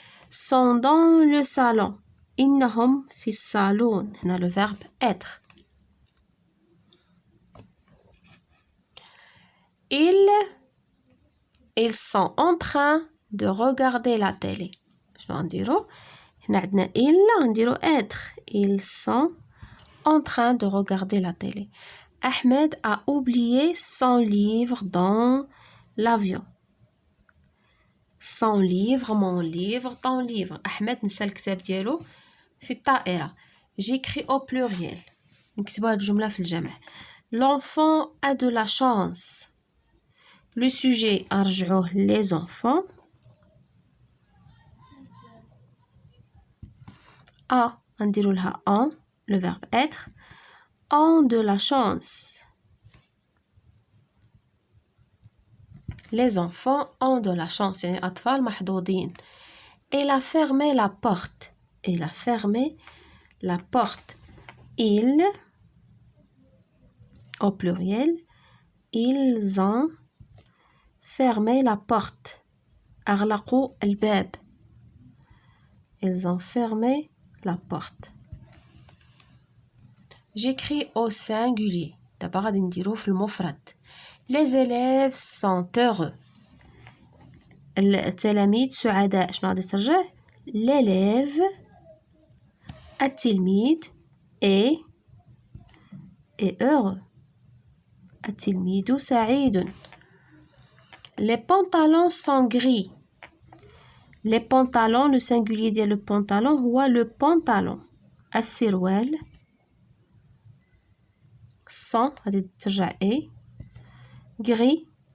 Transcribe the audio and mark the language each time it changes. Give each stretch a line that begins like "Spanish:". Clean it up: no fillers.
French: Sont dans le salon.
Arabic: إنهم في الصالون.
French: هنا le verbe être. Ils sont en train de regarder la télé.
Arabic: شنو غنديرو؟ هنا عندنا ils غنديرو être.
French: Ils sont en train de regarder la télé. Ahmed a oublié son livre dans l'avion. Son livre, mon livre, ton livre.
Arabic: Ahmed نسى الكتاب ديالو في الطائرة.
French: J'écris au pluriel.
Arabic: نكتبو هاد الجملة في الجمع.
French: L'enfant a de la chance. Le sujet نرجعوه les enfants. A
Arabic: نديرو لها
French: en le verbe être. Ont de la chance. Les enfants ont de la chance.
Arabic: يعني أطفال محظوظين.
French: Elle a fermé la porte. Elle a fermé la porte. Il au pluriel. ils ont fermé la porte.
Arabic: أغلقوا الباب.
French: Ils ont fermé la porte. J'écris au singulier.
Arabic: دابا غادي نديرو في المفرد.
French: Les élèves sont heureux.
Arabic: التلاميذ سعداء. شنو غادي ترجع؟ l'élève التلميذ
French: est heureux.
Arabic: التلميذ سعيد.
French: Les pantalons sont gris. Les pantalons, le singulier ديال le pantalon هو le pantalon.
Arabic: السروال sont غادي ترجع
French: est gris.